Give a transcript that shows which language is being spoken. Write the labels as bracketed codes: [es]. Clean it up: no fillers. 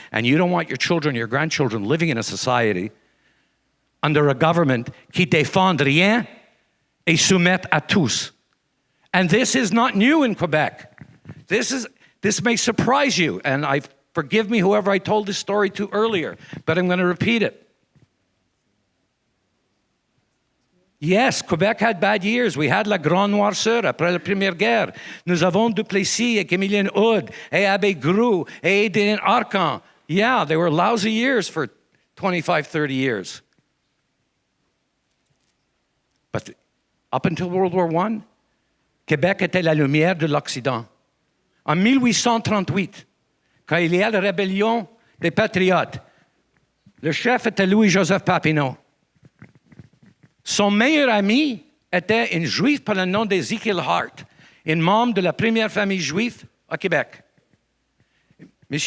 [en] And you don't want your children, your grandchildren living in a society under a government [fr] qui défend rien et soumet à tous. [en] And this is not new in Quebec. This may surprise you, and forgive me whoever I told this story to earlier, but I'm going to repeat it. Yes, Quebec had bad years. We had [fr] la Grande Noirceur après la Première Guerre. Nous avons Duplessis et Émilien Hood et Abbé Groux et Adrien Arcan. [en] Yeah, they were lousy years for 25, 30 years. But up until World War I, [fr] Québec était la lumière de l'Occident. En 1838, quand il y a la rébellion des Patriotes, le chef était Louis-Joseph Papineau. Son meilleur ami était une juive par le nom d'Ezekiel Hart, une membre de la première famille juive au Québec. M.